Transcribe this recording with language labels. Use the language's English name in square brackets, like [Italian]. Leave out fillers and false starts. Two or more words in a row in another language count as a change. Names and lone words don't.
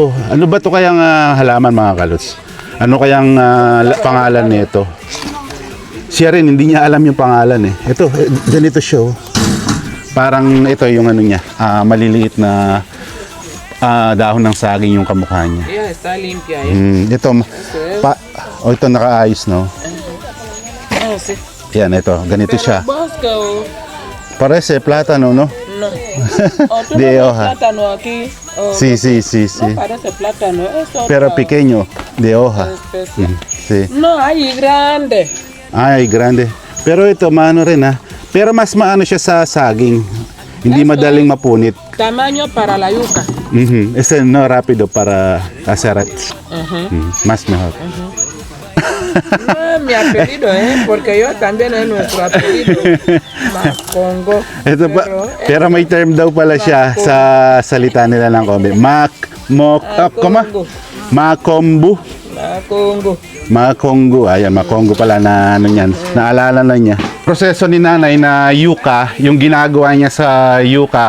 [Filipino] Ano ba ito kayang halaman, mga kalots? Ano kayang pangalan nito? Siya rin, hindi niya alam yung pangalan eh. Ito, ganito siya. Parang ito yung niya, maliliit na dahon ng saging yung kamukha niya. [Spanish] Yeah, está limpia. [Filipino] Ito, ito nakaayos, no? Yan, ito, ganito siya. [Spanish] Parece plátano, no? No. ¿Tú De no ves hoja. plátano aquí? Sí. No parece plátano. Es otra Pero pequeño, de hoja. especie. Sí. No, hay grande. [Filipino] Ay, grande. Pero ito, maano rin, ha? Pero mas maano siya sa saging. Hindi madaling mapunit. [Spanish] Tamaño para la yuca. Ese no rápido para hacer más mejor. No, mi apellido, porque yo también es nuestro apellido. Macongo. [Filipino] Ito pa, pero may term daw pala siya sa salita nila ng Kombe. Makombu. Macongo. Makongo. Ayan, Makongo pala na niyan. Naalala na niya. Proseso ni nanay na yuka, yung ginagawa niya sa yuka.